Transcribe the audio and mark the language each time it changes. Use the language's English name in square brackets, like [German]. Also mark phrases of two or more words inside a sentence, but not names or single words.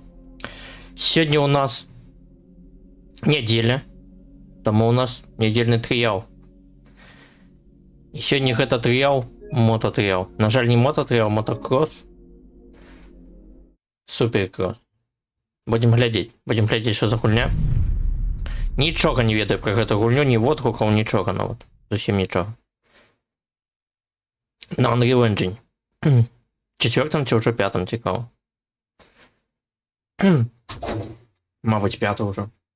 [Ukrainian] Сьогодні у нас неділя, тому у нас недільний тріал. І сьогодні це тріал, мототріал. На жаль, не мототріал, мотокрос. Суперкрос. [Russian] Будем глядеть, [Ukrainian] що за хуйня. [Belarusian] Нічого не ведаю про гэту гульню, [Ukrainian] ні відгуків, нічого, ну от. Зовсім нічого. На Unreal Engine. Четвертом чи вже п'ятом, цікаво. Мабуть, п'ятого вже.